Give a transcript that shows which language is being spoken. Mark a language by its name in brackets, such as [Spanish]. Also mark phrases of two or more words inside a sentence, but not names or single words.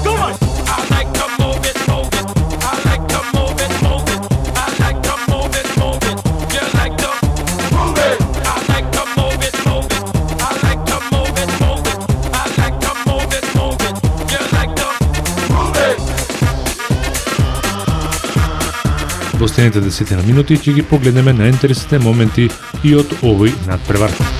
[English] Come on, I like to move it. I like to move it. I like to move it. You like to move it. I like to move it. I like to move it. I like to move it. You like to move it. [Macedonian] Во следните 10 минути ќе ги погледнеме најинтересните моменти и од овој надпревар.